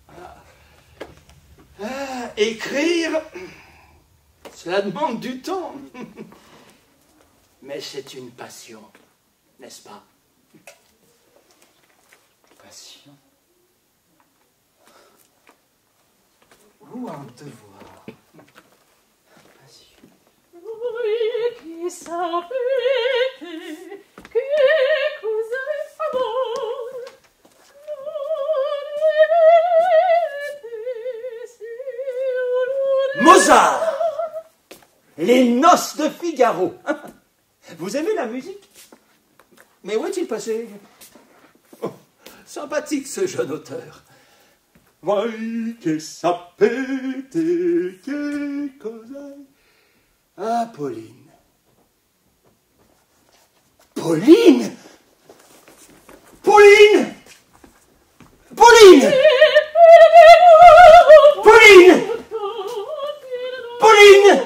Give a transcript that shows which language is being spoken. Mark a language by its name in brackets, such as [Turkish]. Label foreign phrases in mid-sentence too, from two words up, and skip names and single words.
[French] Écrire, cela demande du temps. Mais c'est une passion, n'est-ce pas? Passion. Ou un devoir. Passion. [Italian] Voi che sapete che cos'è amor, non vedete se un Mozart! [French] Les noces de Figaro. Vous aimez la musique? Mais où est-il passé? Oh, sympathique ce jeune auteur. [Italian] Voi che sapete che cos'è. [French] Ah, Pauline. Pauline! Pauline! Pauline! Pauline! Pauline!